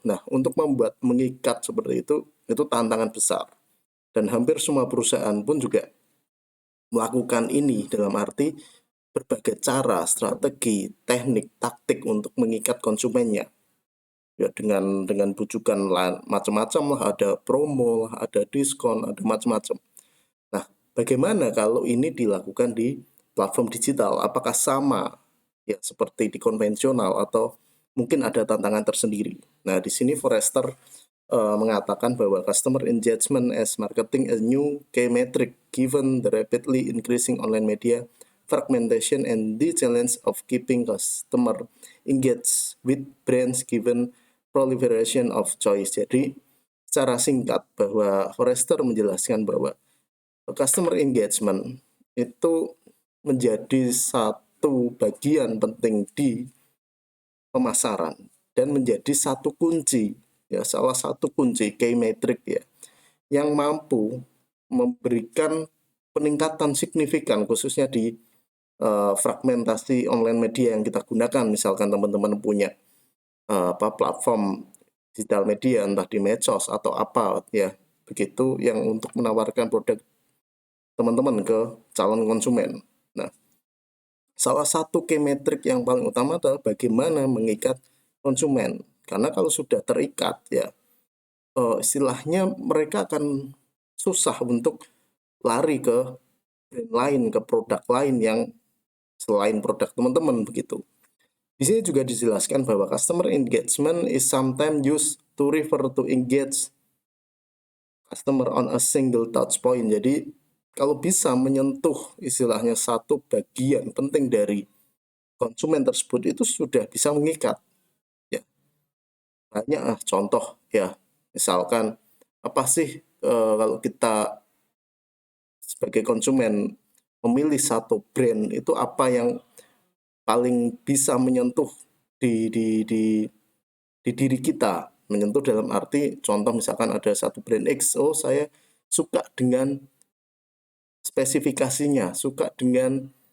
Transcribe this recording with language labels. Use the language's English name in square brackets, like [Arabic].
[Indonesian] Nah, untuk membuat mengikat seperti itu tantangan besar, dan hampir semua perusahaan pun juga melakukan ini dalam arti berbagai cara, strategi, teknik, taktik untuk mengikat konsumennya ya dengan bujukan macam-macam lah, ada promo lah, ada diskon, ada macam-macam. Nah, bagaimana kalau ini dilakukan di platform digital? Apakah sama ya seperti di konvensional atau mungkin ada tantangan tersendiri? Nah, di sini Forrester mengatakan bahwa [English] customer engagement as marketing a new key metric given the rapidly increasing online media fragmentation and the challenge of keeping customer engaged with brands given proliferation of choice. [Indonesian] Jadi secara singkat bahwa Forrester menjelaskan bahwa customer engagement itu menjadi satu bagian penting di pemasaran dan menjadi satu kunci ya, salah satu kunci key metric ya yang mampu memberikan peningkatan signifikan khususnya di fragmentasi online media yang kita gunakan. Misalkan teman-teman punya platform digital media entah di medsos atau apa ya begitu yang untuk menawarkan produk teman-teman ke calon konsumen. Nah, salah satu key metric yang paling utama adalah bagaimana mengikat konsumen, karena kalau sudah terikat ya istilahnya mereka akan susah untuk lari ke brand lain, ke produk lain yang selain produk teman-teman begitu. Di sini juga dijelaskan bahwa [English] customer engagement is sometimes used to refer to engage customer on a single touch point. [Indonesian] Jadi kalau bisa menyentuh istilahnya satu bagian penting dari konsumen tersebut itu sudah bisa mengikat. Ya, banyak contoh ya. Misalkan apa sih kalau kita sebagai konsumen memilih satu brand itu apa yang paling bisa menyentuh di diri kita, menyentuh dalam arti contoh misalkan ada satu brand X, oh saya suka dengan spesifikasinya, suka dengan